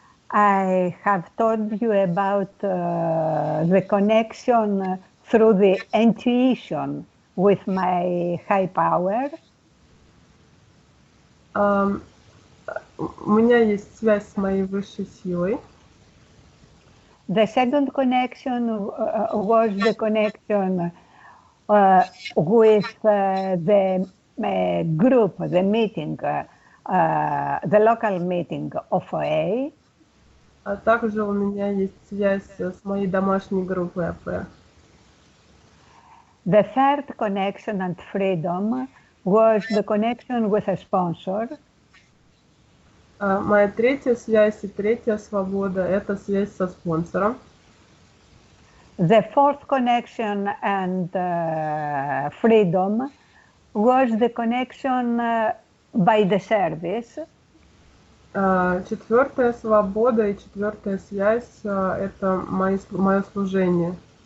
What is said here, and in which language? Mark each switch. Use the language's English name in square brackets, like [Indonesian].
[English] I have told you about the connection through the intuition with my high power. [Russian] У меня есть связь с моей высшей силой. [English] The second connection was the connection with the group, the meeting, the local meeting of OA. [Russian] А также у меня есть связь с моей домашней группой АП. [English] The third connection and freedom was the connection with a sponsor. [Russian] Моя третья связь и третья свобода — это связь со спонсором. [English] The fourth connection and freedom was the connection by the service. [Russian] Четвертая свобода и четвертая связь – это мое служение.